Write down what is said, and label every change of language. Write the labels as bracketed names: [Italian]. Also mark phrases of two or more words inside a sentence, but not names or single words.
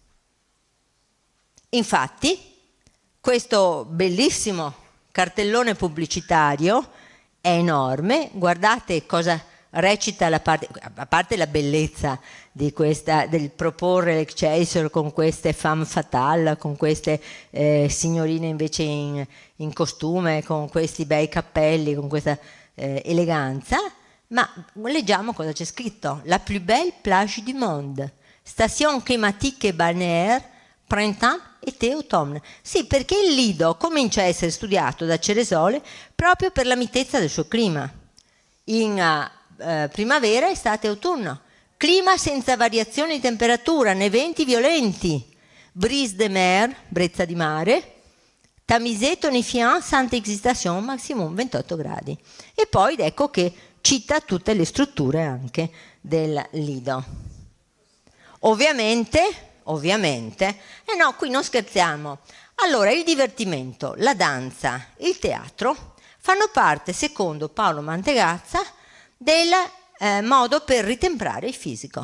[Italian] Infatti, questo bellissimo cartellone pubblicitario è enorme, guardate cosa recita la parte, a parte la bellezza di questa, del proporre l'Excelsior con queste [French] femme fatale, [Italian] con queste signorine invece in costume, con questi bei cappelli, con questa eleganza, ma leggiamo cosa c'è scritto: [French] la plus belle plage du monde, station climatique et balnéaire, printemps, été, automne. [Italian] Sì, perché il Lido comincia a essere studiato da Ceresole proprio per la mitezza del suo clima. In primavera, estate e autunno, clima senza variazioni di temperatura né venti violenti, [French] brise de mer, [Italian] brezza di mare, [French] tamisé tonifiant sans excitation, maximum 28 gradi. [Italian] E poi ecco che cita tutte le strutture anche del Lido. Ovviamente, no, qui non scherziamo. Allora, il divertimento, la danza, il teatro fanno parte, secondo Paolo Mantegazza, del modo per ritemprare il fisico.